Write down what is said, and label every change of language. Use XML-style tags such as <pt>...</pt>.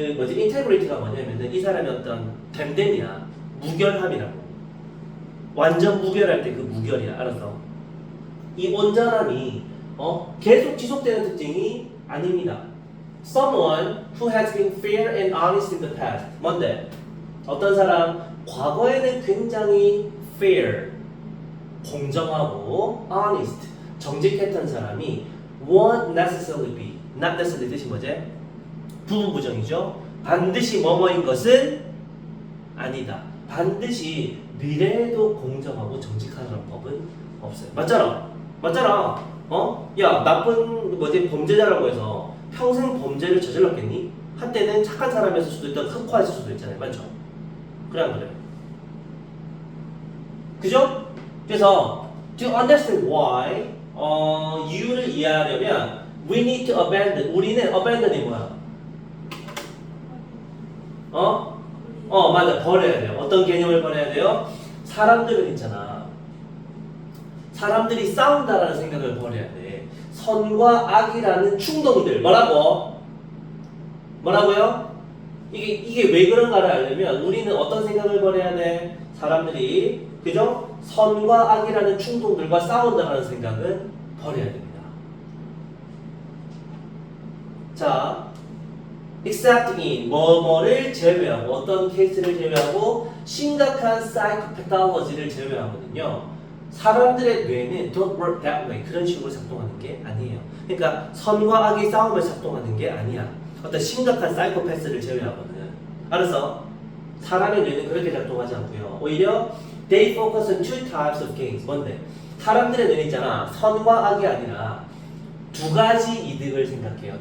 <ko>integrity가 뭐냐면은 이 사람의 어떤 됨됨이야. 무결함이라고. 완전 무결할 때 그 무결이야. 알았어? 이 온전함이 계속 지속되는 특징이 아닙니다.</ko> <en>Someone who has been fair and honest in the past.</en> <ko>뭔데? 어떤 사람 과거에는 굉장히 fair, 공정하고 honest, 정직했던 사람이</ko> <en>won't necessarily be. not necessarily</en> <ko>뜻이 뭐지? 부분부정이죠. 반드시 뭐뭐인 것은 아니다. 반드시 미래에도 공정하고 정직하라는 법은 없어요. 맞잖아. 맞잖아. 야, 나쁜 범죄자라고 해서 평생 범죄를 저질렀겠니? 한때는 착한 사람이었을 수도 있다, 흑화했을 수도 있잖아요. 맞죠? 그래 안 그래? 그죠? 그래서</ko> <en>to understand why</en> <ko>이유를 이해하려면</ko> <en>we need to abandon.</en> <ko>우리는 abandon이 뭐야? 맞아. 버려야 돼요. 어떤 개념을 버려야 돼요? 사람들은 있잖아. 사람들이 싸운다라는 생각을 버려야 돼. 선과 악이라는 충동들. 뭐라고요? 이게 왜 그런가를 알려면 우리는 어떤 생각을 버려야 돼? 사람들이, 그죠? 선과 악이라는 충동들과 싸운다라는 생각은 버려야 됩니다. 자,</ko> <en>except in</en> <ko>뭐뭐를 제외하고, 어떤 케이스를 제외하고, 심각한 사이코패탈러지를 제외하거든요. 사람들의 뇌는</ko> <en>don't work that way.</en> <ko>그런 식으로 작동하는 게 아니에요. 그러니까 선과 악이 싸움을 작동하는 게 아니야. 어떤 심각한 사이코패스를 제외하거든. 알았어? 사람의 뇌는 그렇게 작동하지 않고요. 오히려</ko> <en>they focus on two types of gains.</en> <ko>뭔데? 사람들의 뇌는 있잖아. 선과 악이 아니라 두 가지 이득을 생각해요.</ko>